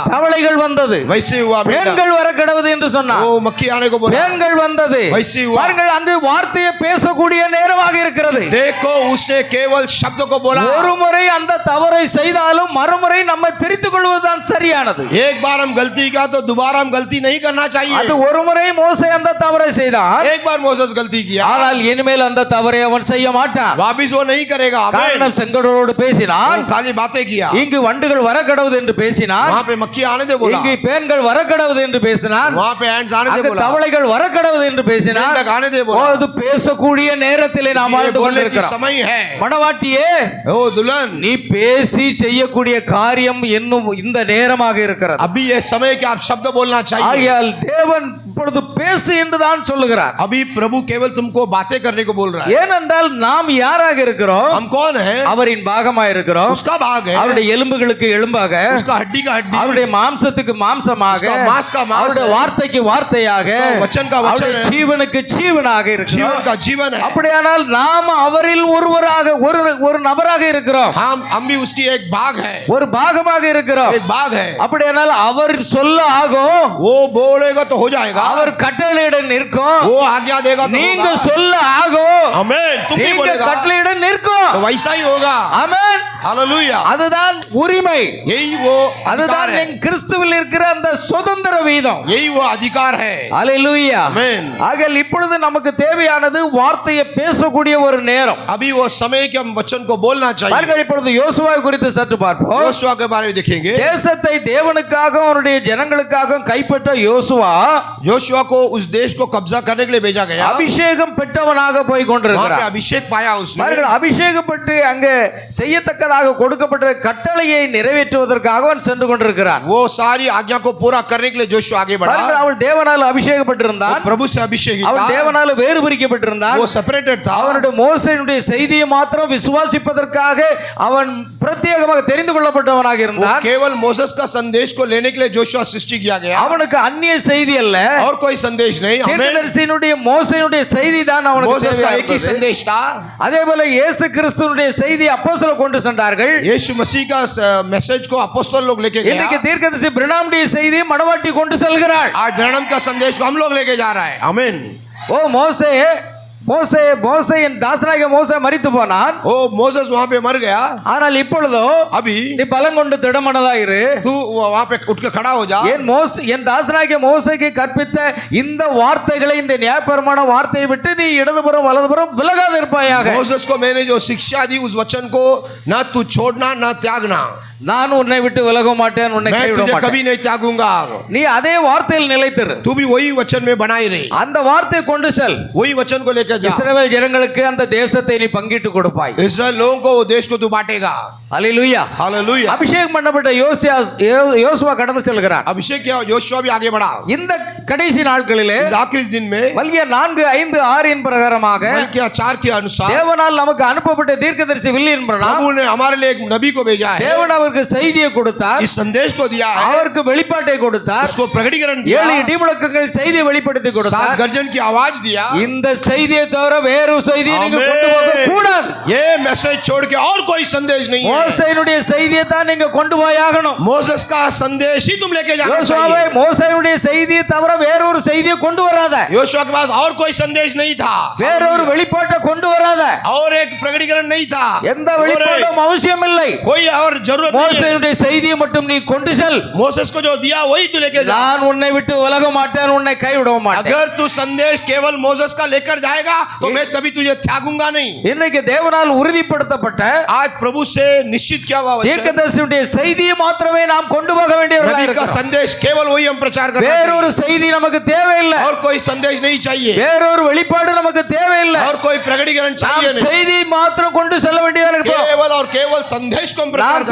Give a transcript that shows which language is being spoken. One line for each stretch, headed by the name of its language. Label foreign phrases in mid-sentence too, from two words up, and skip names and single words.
Tamil: தவளைகள் வந்தது.
Hindi: वैसे हुआ। बेटा,
Tamil: பேன்கள் வரக்கடவுது என்று சொன்னான்.
Hindi: वो मक्खी आने को बोला,
Tamil: பேன்கள் வந்தது.
Hindi: वैसे हुआ।
Tamil: பாருங்கள், அங்கு வார்த்தையை பேசக்கூடிய நேரமாக இருக்கிறது.
Hindi: देखो उसने केवल शब्द को बोला।
Tamil: ஒரு முறை அந்த தவறை செய்தாலும் மறுமுறை நம்ம திருத்திக் கொள்வதுதான் சரியானது.
Hindi: एक बार हम गलती किया तो दोबारा हम गलती नहीं करना
Tamil: அது
Hindi: चाहिए।
Tamil: ஒரு முறை மோசே அந்த தவறை செய்தான்.
Hindi: एक बार मोसेस गलती किया,
Tamil: ஆனால் இனிமேல் அந்த தவறை அவன் செய்ய மாட்டான்.
Hindi: वापिस वो नहीं करेगा। आमीन।
Tamil: காரணம், செங்கடலோடு பேசினான்,
Hindi: वो खाली बातें किया,
Tamil: இங்கு வண்டுகள் வரக்கடவுது என்று பேசினான்,
Hindi: वहां पे मक्खी आने दे बोला,
Tamil: இங்கு பேன்கள் வரக்கடவுது என்று பேசினான்,
Hindi: वहां पे एंड्स आने दे
Tamil: அங்கு
Hindi: बोला,
Tamil: தவளைகள் வரக்கடவுது என்று பேசினான்.
Hindi: मेंढक आने दे बोला।
Tamil: அது பேசக்கூடிய நேரத்திலே நாம்
Hindi: ये
Tamil: வாழ்ந்து
Hindi: बोलने की
Tamil: கொண்டிருக்கிறோம்.
Hindi: समय है।
Tamil: மணவாட்டியே,
Hindi: ओ दुल्हन,
Tamil: நீ பேசி செய்யக்கூடிய காரியம் இன்னும் இந்த நேரமாக இருக்கிறது.
Hindi: अभी ये समय कि आप शब्द बोलना चाहिए।
Tamil: ஆகையால் தேவன் இப்பொழுது பேசு என்று தான் சொல்லுகிறார்.
Hindi: अभी प्रभु केवल तुमको बातें करने को बोल रहा है।
Tamil: ஏனென்றால் நாம் யாராக இருக்கிறோம்?
Hindi: हम कौन है?
Tamil: அவரின் பாகமாக இருக்கிறோம்.
Hindi: उसका भाग है,
Tamil: அவருடைய எலும்புகளுக்கு எலும்பாக,
Hindi: उसका हड्डी का हड्डी,
Tamil: அவருடைய மாம்சத்துக்கு மாம்சமாக,
Hindi: उसका मांस का मांस
Tamil: அவருடைய
Hindi: है,
Tamil: வார்த்தைக்கு வார்த்தையாக,
Hindi: उसका वचन का वचन
Tamil: அவருடைய
Hindi: है,
Tamil: ஜீவனுக்கு ஜீவனாக
Hindi: जीवन
Tamil: இருக்கிறோம்.
Hindi: का जीवन है।
Tamil: அப்படியானால் நாம் அவரில் ஒருவராக ஒரு நபராக இருக்கிறோம்.
Hindi: हम भी उसकी एक भाग है,
Tamil: ஒரு பாகமாக இருக்கிறோம்.
Hindi: एक भाग है।
Tamil: அப்படியானால் அவர் சொல்ல ஆகும்,
Hindi: वो बोलेगा तो हो जाएगा,
Tamil: அவர் கட்டளையிட நிற்கும்.
Hindi: वो आज्ञा देगा तो
Tamil: நீங்க
Hindi: होगा।
Tamil: சொல்ல ஆகும்,
Hindi: आमीन। तुम भी
Tamil: நீங்க
Hindi: बोलेगा
Tamil: கட்டளையிட நிற்கும்.
Hindi: तो वैसा ही होगा।
Tamil: ஆமென்.
Hindi: हालेलुया।
Tamil: அதுதான் உரிமை.
Hindi: यही वो अधिकार
Tamil: அதுதான்
Hindi: है,
Tamil: என் கிறிஸ்துவில் இருக்கிற அந்த சுதந்திர வீதம்.
Hindi: यही वो अधिकार है।
Tamil: அல்லேலூயா.
Hindi: आमीन।
Tamil: ஆகையால் இப்பொழுது நமக்கு தேவையானது வார்த்தையை பேசக்கூடிய ஒரு நேரம்.
Hindi: अभी वो समय कि हम वचन को बोलना चाहिए।
Tamil: பாருங்கள், இப்பொழுது யோசுவாவை குறித்து சற்று பார்ப்போம்.
Hindi: योशुआ के बारे में देखेंगे।
Tamil: தேசத்தை தேவனுக்காக அவருடைய ஜனங்களுக்காக கைப்பற்ற யோசுவா
Hindi: योशुआ को उस देश को कब्जा करने के लिए भेजा गया।
Tamil: அபிஷேகம் பெற்றவனாக போய்
Hindi: वहां पे
Tamil: கொண்டிருக்கிறார்.
Hindi: अभिषेक पाया उसने।
Tamil: பாருங்கள், அபிஷேகம் பெற்று அங்கே செய்யத்தக்க முன்பதாக கொடுக்கப்பட்ட கட்டளையை நிறைவேற்றுவதற்காக அவன் சென்று கொண்டிருக்கிறான்.
Hindi: वो सारी आज्ञा को पूरा करने के लिए जोशुआ आगे बढ़ा.
Tamil: பாருங்கள், அவன் தேவனால் அபிஷேகப்பட்டிருந்தான்.
Hindi: प्रभु से अभिषेक
Tamil: அவன்
Hindi: था.
Tamil: தேவனால் வேறு பிரிக்கப்பட்டிருந்தான்.
Hindi: वो सेपरेटेड था.
Tamil: அவனுடைய மோசேயினுடைய செய்தியை மாத்திரம் விசுவாசிப்பதற்காக அவன் பிரத்யேகமாக தெரிந்து கொள்ளப்பட்டவனாக
Hindi: वो
Tamil: இருந்தான்.
Hindi: केवल मोसेस का संदेश को लेने के लिए जोशुआ सृष्टि किया गया.
Tamil: அவனுக்கு அந்நிய செய்தி அல்ல,
Hindi: और कोई संदेश नहीं. आमीन.
Tamil: தீர்க்கதரிசியினுடைய மோசேயினுடைய செய்தி தான் அவனுக்கு
Hindi: मोसेस का एक ही
Tamil: தேவையானது.
Hindi: संदेश था.
Tamil: அதே போல இயேசு கிறிஸ்துவினுடைய செய்தி அப்போஸ்தலர் கொண்டு சென்றார்கள்.
Hindi: यीशु मसीह का मैसेज को अपोस्तल लोग लेके गए.
Tamil: இன்னைக்கு தீர்க்கதரிசி பிரணாமுடைய செய்தி மணவாட்டி கொண்டு செல்கிறாள்.
Hindi: आज ब्रैनम का संदेश को हम लोग लेके जा रहा है. आमीन.
Tamil: ஓ மோசே மோசே மோசே என் தாசனாகிய மோசே மரித்து போனான்.
Hindi: ओ मोसेस वहां पे मर गया.
Tamil: ஆனால் இப்பொழுதோ
Hindi: अभी
Tamil: நீ பலம் கொண்டு திடமனதாயிரு.
Hindi: तू वहां पे उठ के खड़ा हो जा.
Tamil: என் தாசனாகிய மோசேக்கு கற்பித்த இந்த வார்த்தைகளை, இந்த நியாயப்பிரமாண வார்த்தையை விட்டு நீ இடதுபுறம் வலதுபுறம் விலகாத இருப்பாயாக.
Hindi: मोसेस को मैंने जो शिक्षा दी उस वचन को ना तू छोड़ना ना त्यागना.
Tamil: நான் உன்னை விட்டு விலக மாட்டேன், உன்னை
Hindi: मैं
Tamil: கைவிட
Hindi: तुझे
Tamil: மாட்டேன்.
Hindi: कभी नहीं त्यागूंगा.
Tamil: நீ அதே வார்த்தையில் நிலைத்திரு.
Hindi: तू भी वही वचन में बनाई रही.
Tamil: அந்த வார்த்தை கொண்டு செல்.
Hindi: वही वचन को लेकर जा.
Tamil: இஸ்ரவேல் ஜனங்களுக்கு அந்த தேசத்தை நீ பங்கிட்டு கொடுப்பாய்.
Hindi: इस्राएल लोगों को वो देश को तू बांटेगा.
Tamil: அல்லேலூயா.
Hindi: हालेलुया.
Tamil: அபிஷேகம் பண்ணப்பட்ட யோசுவா கடந்து செல்கிறான்.
Hindi: अभिषेक किया योशुआ भी आगे बढ़ा.
Tamil: இந்த கடைசி நாட்களிலே
Hindi: इस आखिरी दिन में
Tamil: மல்கியா 4:5-6 பிரகாரமாக
Hindi: मल्किया 4 के अनुसार
Tamil: தேவனால் நமக்கு அனுப்பப்பட்ட தீர்க்கதரிசி வில்லியன் பிரனாம்
Hindi: प्रभु ने हमारे लिए एक नबी को भेजा है.
Tamil: தேவன் அவருக்கு செய்தியை கொடுத்தார்,
Hindi: इस संदेश को दिया है.
Tamil: அவருக்கு வெளிப்பாட்டை கொடுத்தார்,
Hindi: उसको प्रकटीकरण किया.
Tamil: 7 இடிமுழக்கங்கள் செய்தியை வெளிப்படுத்தி 7 கொடுத்தார்.
Hindi: गर्जन की आवाज दिया.
Tamil: இந்த செய்தியை தவிர வேறு செய்தியை நீங்க ஆமென். கொண்டு போக கூடாது.
Hindi: ये मैसेज छोड़ के और कोई संदेश नहीं है.
Tamil: மோசேயினுடைய செய்தியை தான் நீங்க கொண்டு போயாகணும்.
Hindi: मोसेस का संदेश ही तुम लेके जाना
Tamil: யோசுவாவே
Hindi: चाहिए.
Tamil: மோசேயினுடைய செய்தியை தவிர வேறொரு செய்தியை கொண்டு வராத.
Hindi: योशुआ के पास और कोई संदेश नहीं था.
Tamil: வேறொரு வெளிப்பாட்டை கொண்டு வராத.
Hindi: और एक प्रकटीकरण नहीं था.
Tamil: எந்த வெளிப்பாடும் அவசியம் இல்லை.
Hindi: कोई और जरूरत नहीं है.
Tamil: மோசேயினுடைய செய்தியை மட்டும் நீ கொண்டு செல்.
Hindi: मोसेस को जो दिया वही तू लेके जा.
Tamil: நான் உன்னை விட்டு விலக மாட்டேன், உன்னை கைவிட மாட்டேன்.
Hindi: अगर तू संदेश केवल मोसेस का लेकर जाएगा तो मैं तभी तुझे त्यागूंगा नहीं.
Tamil: இன்னைக்கு தேவனால் உறுதிப்படுத்தப்பட்ட
Hindi: आज प्रभु से निश्चित किया हुआ वचन,
Tamil: தீர்க்கதரிசியுடைய செய்தியை மாத்திரமே நாம் கொண்டு போக வேண்டியவர்களாக
Hindi: नबी का
Tamil: இருக்கிறோம்.
Hindi: संदेश केवल वही हम प्रचार करना
Tamil: வேறொரு
Hindi: चाहिए.
Tamil: செய்தி நமக்கு தேவையில்லை.
Hindi: और कोई संदेश नहीं चाहिए.
Tamil: வேறொரு வெளிப்பாடு நமக்கு தேவையில்லை.
Hindi: और कोई प्रकटीकरण चाहिए
Tamil: நாம்
Hindi: नहीं.
Tamil: செய்தியை மாத்திரம் கொண்டு செல்ல வேண்டியதாக இருப்போம்.
Hindi: केवल और केवल संदेश को हम प्रचार
Tamil: நாம்